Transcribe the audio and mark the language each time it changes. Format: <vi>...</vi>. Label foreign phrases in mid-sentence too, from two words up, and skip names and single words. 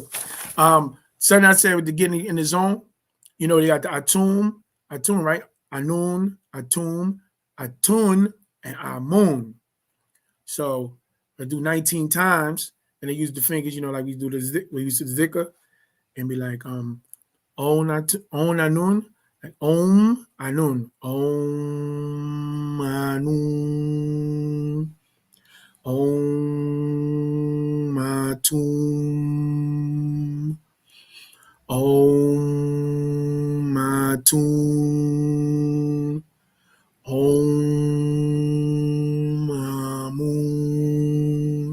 <en>Something I said with the getting in the zone. You know, they got the Atum, right? Anun, Atum, Atun, and Amun. So I do 19 times, and they use the fingers, you know, like we do we use the zikr, and be like, Om Anun, like Om Anun, Om Anun, Om Atum, Om Atum, Om Amun.</en>